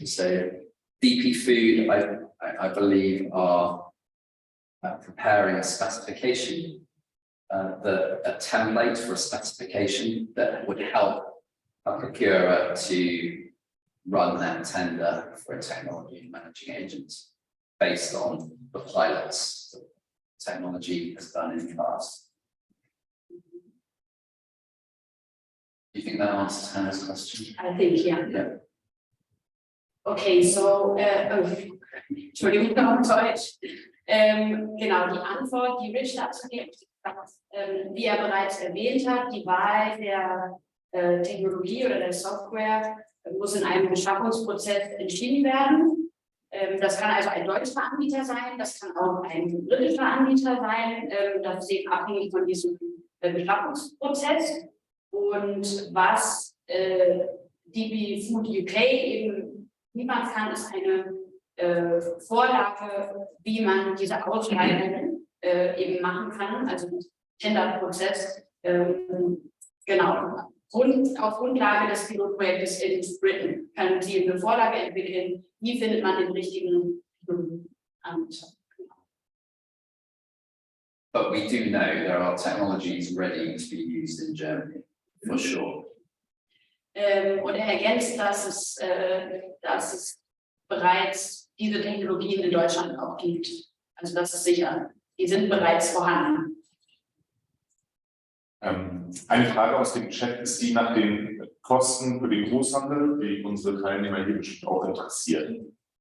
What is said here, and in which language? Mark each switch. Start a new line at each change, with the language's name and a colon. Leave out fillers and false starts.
English: So DP Food, I believe, are preparing a specification, a template for a specification that would help a procurer to run that tender for a technology managing agent based on the pilots that technology has done in the past. Do you think that answers Hannah's question? I think, yeah. Yeah. Okay, so,
German: Entschuldigung, auf Deutsch. Genau, die Antwort, die Rich dazu gibt, wie er bereits erwähnt hat, die Wahl der Technologie oder der Software muss in einem Beschaffungsprozess entschieden werden. Das kann also ein deutscher Anbieter sein, das kann auch ein britischer Anbieter sein, das ist eben abhängig von diesem Beschaffungsprozess. Und was DP Food UK eben liefern kann, ist eine Vorlage, wie man diese Ausschreibung eben machen kann, also den Tenderprozess, genau. Auf Grundlage des Pilotprojektes in Britain können Sie eine Vorlage entwickeln, wie findet man den richtigen Anbieter.
English: But we do know there are technologies ready to be used in Germany, for sure.
German: Und er ergänzt, dass es bereits diese Technologien in Deutschland auch gibt. Also das ist sicher, die sind bereits vorhanden. Eine Frage aus dem Chat ist die nach den Kosten für den Großhandel, die unsere Teilnehmer hier bestimmt auch interessieren.